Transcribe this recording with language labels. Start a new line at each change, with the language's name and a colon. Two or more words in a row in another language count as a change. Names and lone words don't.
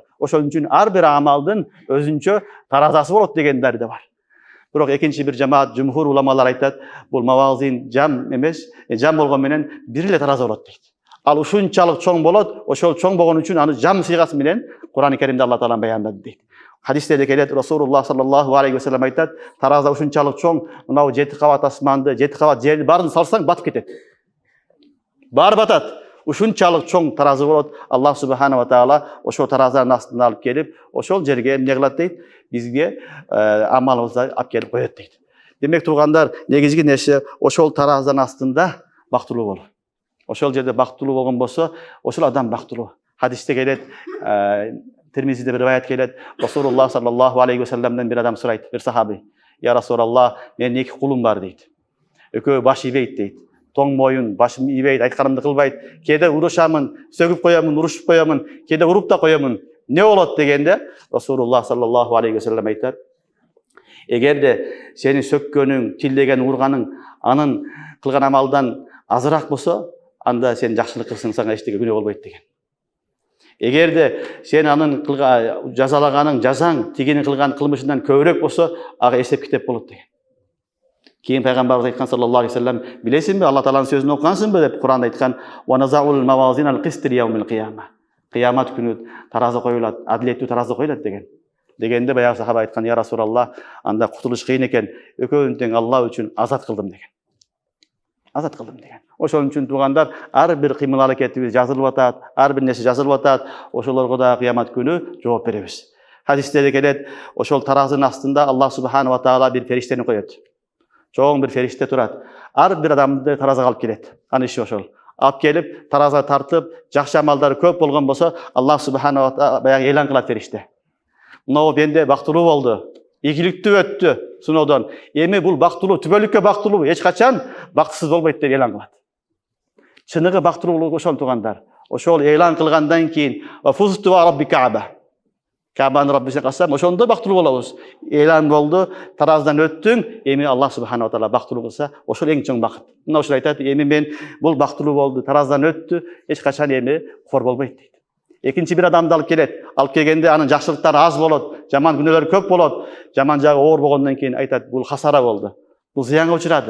Kyrgyz: Ошол үчүн ар бир амалдын өзүнчө таразасы болот дегендер да бар. Бирок экинчи бир жамаат жумхур уламалар айтат, бул мавазин жам эмес, жам болгон менен бир эле тараза болот дейт. Ал ушунчалык чоң болот, ошол чоң болгон үчүн аны жам сыйгасы менен Кур'ан-ы Каримде Алла Таала баяндады дейт. Хадистерде келет, Расулуллах
Arabic: صلى الله عليه وسلم
Kyrgyz: айтат, тараза ушунчалык чоң, мынау 7 кабат асманды, 7 кабат жерди баарын салсаң батып кетет. Баары батат. Ушунчалык чоң таразы болот.
Arabic: الله سبحانه وتعالى
Kyrgyz: ошол таразанын астына алып келип, ошол жерге эмне кылат дейт? Бизге амалыбызды алып келип коет дейт. Демек туугандар, негизги нерсе ошол таразанын астында бактылуу болуу. Ошол жерде бактылуу болгон болсо, ошол адам бактылуу. Хадисте келет, Тирмизиде bir rivayet келет, Расулуллах
Arabic: صلى الله عليه وسلم
Kyrgyz: bir адам сурайт, bir сахаби.
Arabic: يا رسول الله,
Kyrgyz: менин 2 кулум бар дейт. Экөө баш ийбейт дейт. Тоң моюн, башым ийбейт, айтканымды кылбайт. Кээде урушамын, сөгүп коёмун, урушуп коёмун, кээде уруп да коёмун. Не болот дегенде, Расулуллах
Arabic: صلى الله عليه وسلم
Kyrgyz: айтат, эгерде сени сөккөнүң, тилдеген, урганың, анын кылган амалдан азыраак болсо, анда сен жакшылык кылсаң сага эчтеке күнөө болбойт деген. Эгерде сен анын жазалаганың, жазаң, тигинин кылган кылмышынан көбүрөөк болсо, ага эсеп китеп болот деген. Кийин пайгамбарыбыз айткан
Arabic: صلى الله عليه وسلم,
Kyrgyz: билесиңби, Алла Тааланын сөзүн окугансыңбы деп Куранда айткан,
Arabic: "ونضع الموازين القسط ليوم القيامة."
Kyrgyz: Кыямат күнү тараза коюлат, адилеттүү тараза коюлат деген. Дегенде баягы сахаба айткан,
Arabic: "يا رسول الله,
Kyrgyz: анда кутулуш кыйын экен, экөөнүн тең Алла үчүн азат кылдым" деген. Азат кылдым деген. Ошол үчүн туугандар, ар бир кыймыл аракетибиз жазылып атат, ар бир нерсе жазылып атат, ошолорго да кыямат күнү жооп беребиз. Хадистерде келет, ошол таразынын астында
Arabic: الله سبحانه وتعالى
Kyrgyz: бир фериштени коет. Чоң бир фериште турат. Ар бир адамды таразага алып келет. Аны иши ошол. Алып келип, таразага тартып, жакшы амалдары көп болгон болсо,
Arabic: الله سبحانه وتعالى
Kyrgyz: баягы элан кылат фериште. Мынау бенде бактылуу болду, ийгиликтүү өттү сыноодон. Эми бул бактылуу, түбөлүккө бактылуу, эч качан бактысыз болбойт деп элан кылат. Чыныгы бактылуулук ошол туугандар. Ошол элан кылгандан кийин,
Arabic: "وفزت ورب الكعبة."
Kyrgyz: Кабанын Раббисине калсам, ошондо бактылуу болобуз. Элан болду, тараздан өттүң, эми
Arabic: الله سبحانه وتعالى
Kyrgyz: бактылуу кылса, ошол эң чоң бакыт. Мына ошол айтат, эми мен бул бактылуу болду, тараздан өттү, эч качан эми кор болбойт дейт. Экинчи бир адамды алып келет. Алып келгенде анын жакшылыктары аз болот, жаман күнөөлөрү көп болот. Жаман жагы оор болгондон кийин айтат, бул хасара болду. Бул зыянга учурады.